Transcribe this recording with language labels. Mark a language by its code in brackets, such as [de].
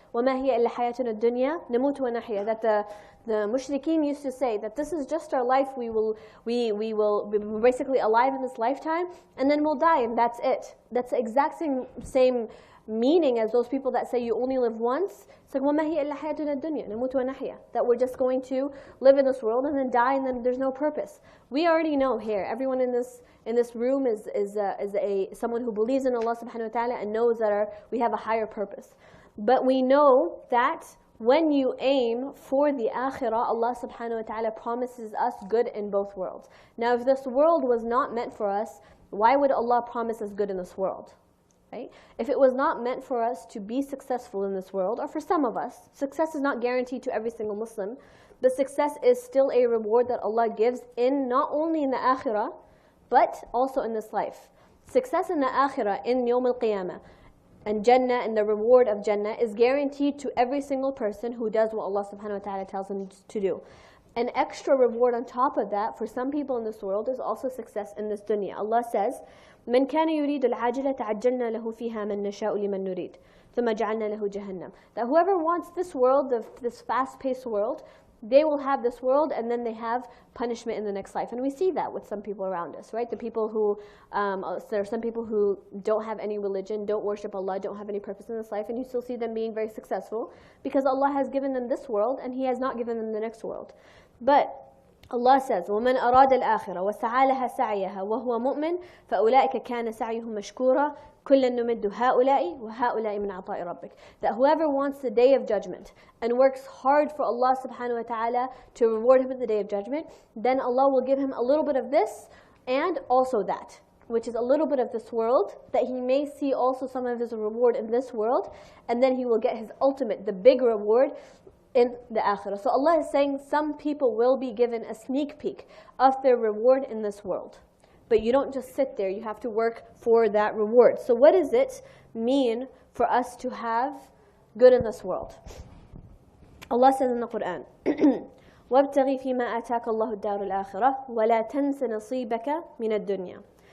[ar] وَمَا هِيَ إِلَّا حَيَاتُنَا الدُّنْيَا نَمُوتُ وَنَحْيَا. [en] That the mushrikeen used to say that this is just our life. We're basically alive in this lifetime, and then we'll die, and that's it. That's the exact same meaning as those people that say you only live once. It's like [ar] وَمَا هِيَ إِلَّا حَيَاتُنَا الدُّنْيا نَمُوتُ وَنَحْيَا. [en] That we're just going to live in this world and then die, and then there's no purpose. We already know here, everyone in this room is someone who believes in Allah subhanahu wa ta'ala and knows that we have a higher purpose. But we know that when you aim for the akhirah, Allah subhanahu wa ta'ala promises us good in both worlds. Now, if this world was not meant for us, why would Allah promise us good in this world? Right? If it was not meant for us to be successful in this world, or for some of us, success is not guaranteed to every single Muslim, but success is still a reward that Allah gives in not only in the akhirah, but also in this life. Success in the akhirah, in Yawm al-Qiyamah, and Jannah, and the reward of Jannah is guaranteed to every single person who does what Allah subhanahu wa ta'ala tells them to do. An extra reward on top of that for some people in this world is also success in this dunya. Allah says, [ar] من كان يريد العاجلة عجلنا له فيها من نشاء لمن نريد ثم جعلنا له جهنم. [en] That whoever wants this world, this fast-paced world, they will have this world and then they have punishment in the next life. And we see that with some people around us, right? The people who, there are some people who don't have any religion, don't worship Allah, don't have any purpose in this life, and you still see them being very successful because Allah has given them this world and He has not given them the next world. But Allah says, [ar] وَمَنْ أَرَادَ الْآخِرَةَ وَسَعَى لَهَا سَعْيَهَا وَهُوَ مُؤْمِنٌ فَأُولَٰئِكَ كَانَ سَعْيُهُمْ مَشْكُورًا كُلًّا نُمِدُّ هَؤُلَاءِ وَهَؤُلَاءِ مِنْ عَطَاءِ رَبِّكَ. [en] That whoever wants the day of judgment and works hard for Allah subhanahu wa ta'ala to reward him in the day of judgment, then Allah will give him a little bit of this and also that, which is a little bit of this world, that he may see also some of his reward in this world, and then he will get his ultimate, the big reward in the akhirah. So Allah is saying some people will be given a sneak peek of their reward in this world. But you don't just sit there, you have to work for that reward. So what does it mean for us to have good in this world? Allah says in the Quran, [ar] وَابْتَغِي فِي مَا آتَاكَ اللَّهُ الدَّارُ الْآخِرَةِ وَلَا تَنْسَ نَصِيبَكَ مِنَ الدُّنْيَا.